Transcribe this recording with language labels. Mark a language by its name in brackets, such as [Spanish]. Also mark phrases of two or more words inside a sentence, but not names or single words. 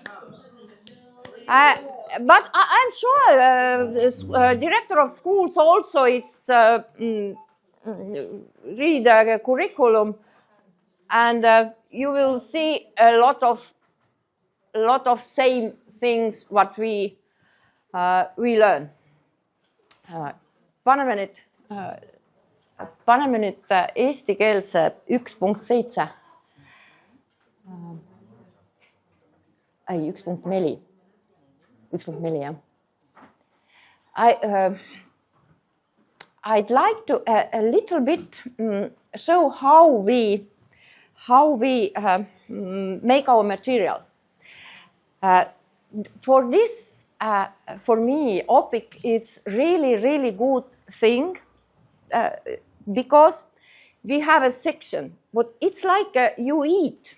[English] But I'm sure the director of schools also is read the curriculum, and you will see a lot of same things what we learn. [Estonian] Paneme nüüd eestikeelse 1.7. Ei, 1.4. 1.4, jah. [English] I'd like to a little bit show how we make our material. for this, for me, Opiq is really, really good thing because we have a section, but it's like you eat.